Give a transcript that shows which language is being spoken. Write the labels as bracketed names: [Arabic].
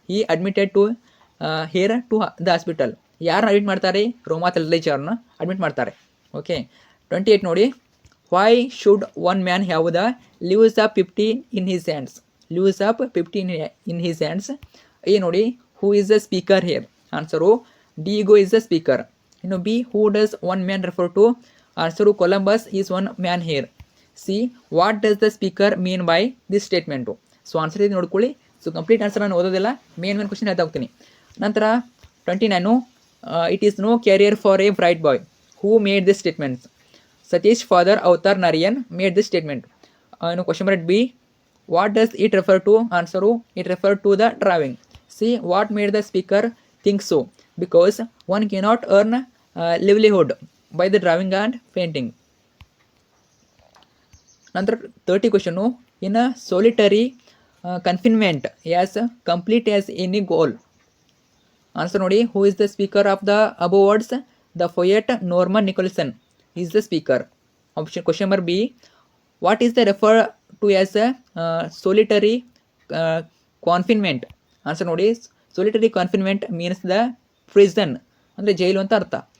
[English] He admitted to here to the hospital. [Kannada] ಯಾರನ್ನ admit ಮಾಡ್ತಾರೆ? ರೋಮಾ ತಲ್ರೇಜರ್ನ admit ಮಾಡ್ತಾರೆ. ಓಕೆ. 28 ನೋಡಿ. [English] Why should one man have the leaves of 50 in his hands. Leaves of 50 in his hands. A ನೋಡಿ. Who is the speaker here? Answer Diego is the speaker. ಇನ್ನು B. Who does one man refer to? Answer Columbus is one man here. C. What does the speaker mean by this statement? [Kannada] So answer ಇದು ನೋಡ್ಕೊಳ್ಳಿ. So complete answer ನಾನು ಓದೋದಿಲ್ಲ, main question ಹೇಳ್ತಾ ಹೋಗ್ತೀನಿ. [English] ನಂತರ 29 it is no carrier for a bright boy. Who made this statement? Satish father Avatar Narayan made this statement. Question number B. What does it refer to? Answer. It refer to the drawing. C. What made the speaker think so? Because one cannot earn livelihood by the drawing and painting. Nanತರ 30 question. In a solitary confinement as complete as any goal. Answer ನೋಡಿ. Who is the speaker of the above words? The poet Norman Nicholson is the speaker. Option question number B. What is the refer to as solitary confinement? Answer ನೋಡಿ. Solitary confinement means the prison [Kannada] ಅಂದರೆ ಜೈಲು ಅಂತ ಅರ್ಥ.